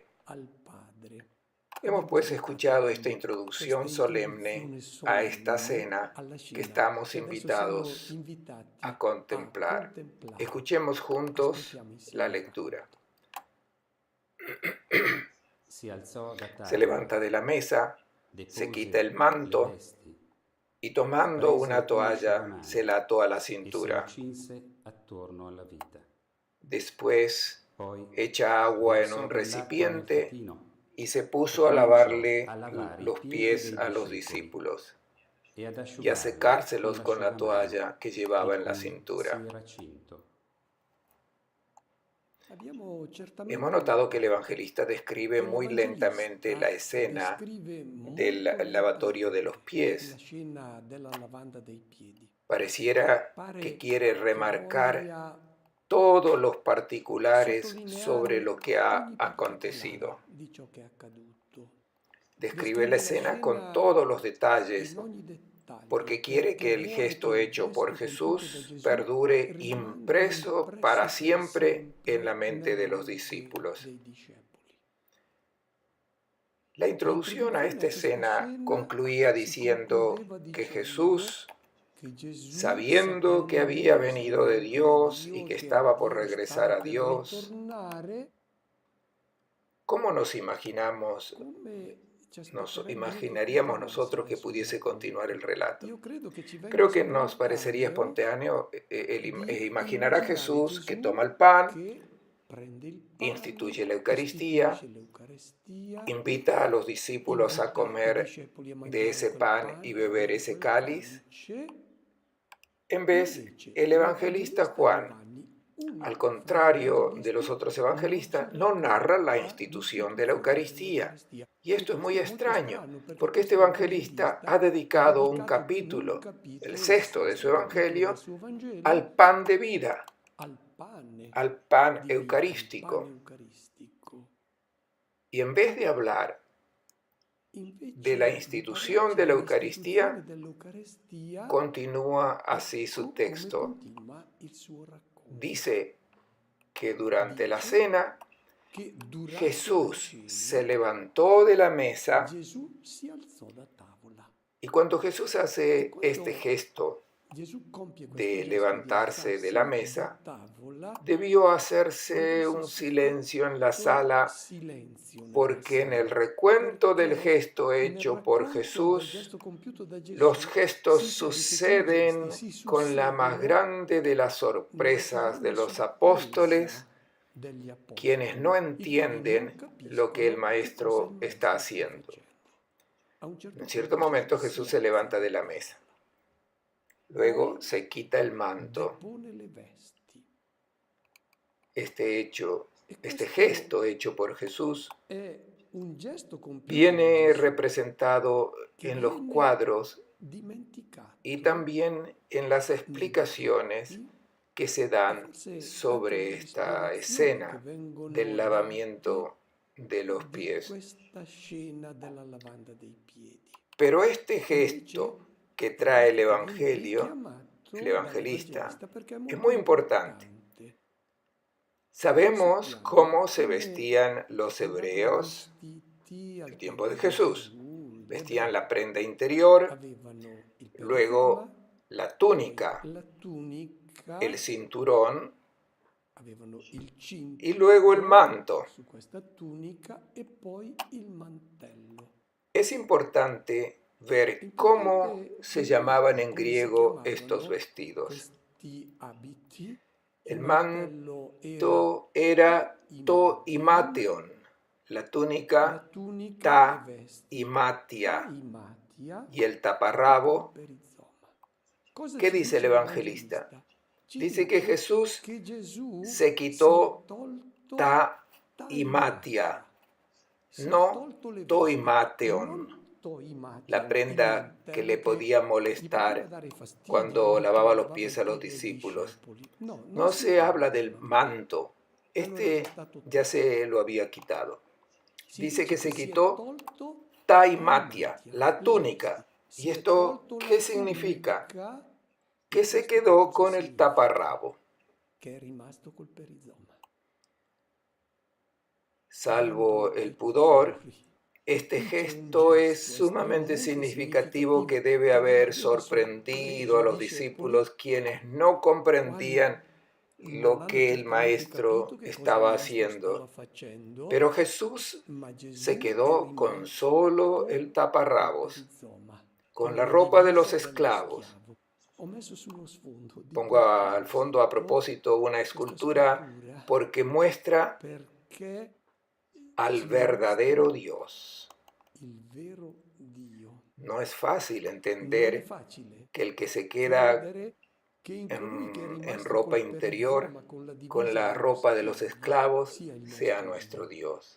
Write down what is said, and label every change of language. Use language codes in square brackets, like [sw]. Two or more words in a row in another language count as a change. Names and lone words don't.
[es] Hemos pues escuchado esta introducción solemne a esta cena que estamos invitados a contemplar. Escuchemos juntos la lectura. Se levanta de la mesa, se quita el manto, y tomando una [it] prese una [es] toalla [it] asciugamano [es] se la ató a la [it] e se lo [es] cintura. [it] cinse attorno alla vita. [es] Después [it] Poi [es] echa agua en [it] versò [es] un [it] dell'acqua nel [es] recipiente [it] fatino [es] y se [it] e [es] puso a [it] cominciò [es] lavarle [it] a lavare i [es] los [it] piedi [es] pies [it] dei [es] a los [it] discepoli [es] discípulos [it] e ad [es] y a [it] asciugarli con [es] secárselos con la [it] l'asciugamano [es] toalla que [it] di [es] llevaba en la [it] cui si [es] cintura. [it] era cinto. Abbiamo [es] Hemos [it] certamente [es] notado que el [it] notato [es] evangelista describe [it] che [es] muy lentamente la [it] l'Evangelista [es] escena [it] descrive [es] del [it] molto [es] lavatorio de los [it] lentamente la [es] pies. [it] scena della lavanda dei piedi. [es] Pareciera que [it] Pare [es] quiere [it] che [es] remarcar [it] voglia [es] todos los particulares sobre [it] sottolineare [es] lo que ha [it] ogni particolare [es] acontecido. [it] di ciò che è accaduto. [es] Describe la [it] Descrive la [es] escena con [it] scena [es] todos los [it] in [es] detalles [it] ogni dettaglio [es] porque quiere [it] perché [es] que el [it] vuole che [es] gesto [it] il [es] hecho por [it] gesto compiuto da [es] Jesús [it] Gesù [es] perdure [it] rimanga [es] impreso para [it] impresso per [es] siempre en la [it] sempre [es] mente de [it] nella [es] los [it] mente [es] discípulos. [it] dei discepoli. [es] La introducción a esta escena concluía [it] si [es] diciendo [it] concludeva [es] que [it] dicendo [es] Jesús, [it] che Gesù, [es] sabiendo que había venido de [it] sapendo che da [es] Dios y [it] Dio, [es] que [it] che [es] estaba por [it] Dio [es] regresar [it] stava [es] a [it] per [es] Dios, [it] ritornare, [es] ¿cómo nos imaginamos, [it] come ci [es] nos [it] aspetterebbe di [es] imaginaríamos [it] continuasse [es] nosotros que [it] il suo [es] pudiese [it] racconto? [es] continuar el relato? [it] Io credo che ci venga [es] Creo que nos parecería [it] spontaneo [es] espontáneo [it] di [es] imaginar a [it] immaginare [es] Jesús que [it] Gesù [es] toma el pan, [it] che prende il pane, [es] instituye la Eucaristía, [it] istituisce l'Eucarestia, [es] invita a los discípulos a [it] invita i [es] comer [it] discepoli a [es] de [it] mangiare [es] ese [it] quel [es] pan y [it] pane, a [es] beber [it] bere [es] ese [it] quel [es] cáliz. [it] calice. [es] En vez, [it] Invece, [es] el evangelista [it] l'Evangelista [es] Juan, [it] Giovanni, una [es] al [it] frase [es] contrario de los [it] evangelista, [es] otros [it] non ci [es] evangelistas, no narra la [it] racconta [es] institución de la [it] l'istituzione [es] Eucaristía. [it] dell'Eucaristia. [es] Y [it] E [es] esto es muy [it] questo è molto [es] extraño, [it] strano perché [es] porque este [it] questo [es] evangelista [it] evangelista [es] ha [it] ha [es] dedicado un [it] dedicato un [es] capítulo, el [it] capitolo, il [es] sexto de su [it] sesto capitolo del [es] evangelio, [it] suo Vangelo, [es] al pan de vida, [it] al pane [es] al pan [it] di vita, al pane [es] eucarístico. [it] eucaristico. [es] Y en vez de hablar de la [it] Invece di [es] institución [it] parlarci [es] de la [it] dell'istituzione [es] Eucaristía, [it] dell'Eucaristia, [es] continúa así su [it] ecco come [es] texto. [it] continua il suo racconto. [es] Dice que durante la [it] Dice [es] cena [it] che durante la [es] Jesús se [it] cena [es] levantó de la mesa [it] Gesù si alzò da tavola [es] y cuando Jesús [it] e [es] hace este [it] quando [es] gesto [it] Gesù compie questo [es] de [it] gesto di [es] levantarse de la [it] alzarsi da [es] mesa, [it] tavola [es] debió [it] deve [es] hacerse un [it] esserci [es] silencio en la [it] stato [es] sala [it] silenzio nella [es] porque en el [it] sala [es] recuento del [it] perché [es] gesto [it] nel [es] hecho por [it] racconto del [es] Jesús, [it] gesto compiuto da [es] los [it] Gesù [es] gestos [it] si sente che i [es] suceden [it] gesti si [es] con la más [it] susseguono [es] grande de las [it] nella più [es] sorpresas de [it] grande [es] los [it] sorpresa [es] apóstoles, [it] degli [es] quienes [it] apostoli, [es] no [it] i quali non [es] entienden lo que el [it] capiscono che cosa il [es] maestro está [it] maestro sta [es] haciendo. [it] facendo. A un certo [es] En cierto [it] punto [es] momento [it] Gesù si [es] Jesús se [it] alza [es] levanta de [it] dalla [es] la [it] tavola, [es] mesa, luego [it] poi [es] se quita el manto. [it] depone le vesti. [es] Este [it] Questo [es] gesto hecho por Jesús [it] è un gesto compiuto da [es] viene [it] Gesù [es] representado [it] che [es] en los [it] viene [es] cuadros [it] dimenticato [es] y también en las [it] nei [es] explicaciones [it] dipinti [es] que se [it] e [es] dan [it] forse anche [es] sobre [it] nelle [es] esta [it] spiegazioni che [es] escena del [it] vengono date [es] lavamiento de los [it] di [es] pies. [it] questa scena della lavanda dei piedi. [es] Pero este [it] Invece, [es] gesto que [it] è [es] trae el [it] questo che viene [es] Evangelio, [it] richiamato [es] el evangelista, [it] dall'Evangelista perché è [es] es [it] molto [es] muy importante. Sabemos [it] Sappiamo [es] cómo se [it] come [es] vestían los [it] andavano [es] hebreos [it] vestiti al [es] el tiempo de [it] tempo di [es] Jesús. [it] Gesù, gli [es] Vestían [it] ebrei. [es] la prenda interior, [it] Avevano il [es] luego [it] perizoma, [es] la [it] poi [es] túnica, [it] la tunica, [es] el cinturón [it] avevano il [es] y luego el [it] cinto [es] manto. [it] su questa tunica e poi il mantello. [es] Es importante ver cómo [it] Importante [es] se [it] vedere [es] llamaban en [it] come si [es] griego estos [it] chiamavano [es] vestidos. [it] questi abiti. [es] El [it] Il mantello era [es] manto era imation, toimateon, la [it] la [es] túnica [it] tunica e vesti, [es] taimatia [it] taimatia [es] y el [it] e il [es] taparrabo. [it] perizoma. Cosa [es] ¿Qué [it] ci [es] dice el [it] dice [es] evangelista? [it] l'Evangelista? Ci [es] Dice que [it] dice [es] Jesús [it] che Gesù [es] se [it] si è [es] quitó [it] tolto [es] taimatia, [it] si è [es] no [it] tolto le vesti, [es] toimateon, [it] non toimatia, [es] la [it] il [es] prenda que le [it] mantello [es] podía [it] gli poteva [es] molestar [it] dare fastidio, [es] cuando [it] no? Che [es] lavaba los [it] lavava i [es] pies a los [it] piedi ai [es] discípulos. [it] discepoli. No, non [es] No [it] si [es] se habla [it] parla [es] del [it] del [es] manto, [it] allora è [es] este [it] stato [es] ya [it] tolto. [es] se lo había quitado. [it] Si [es] Dice [it] dice [es] que se [it] si è [es] quitó [it] tolto [es] taimatia, [it] taimatia, [es] la [it] le [es] túnica. [it] vesti. [es] ¿Y [it] Si è [es] esto [it] tolto la [es] qué significa? [it] tunica, [es] Que [it] e [es] se [it] questo che [es] quedó [it] cosa [es] con el [it] significa? [es] taparrabo. [it] Che è rimasto col perizoma. [es] Salvo [it] Bando [es] el [it] ai [es] pudor, [it] pudori. [es] este [it] Qui c'è un [es] gesto es [it] gesto [es] sumamente [it] estremamente [es] significativo que [it] significativo [es] debe [it] che [es] haber [it] deve [es] sorprendido [it] sorpreso [es] a [it] i [es] los [it] discepoli, [es] discípulos quienes no [it] quali [es] comprendían [it] non [es] lo [it] hanno [es] que el [it] certamente capito [es] maestro [it] che cosa il [es] estaba [it] maestro stava [es] haciendo. [it] facendo, [es] Pero Jesús [it] ma [es] se [it] Gesù è [es] quedó con solo [it] rimasto [es] el [it] col [es] taparrabos. [it] perizoma. [es] con la ropa de los esclavos. Pongo al fondo a propósito una escultura porque muestra al verdadero Dios. No es fácil entender que el que se queda en ropa interior con la ropa de los esclavos sea nuestro Dios.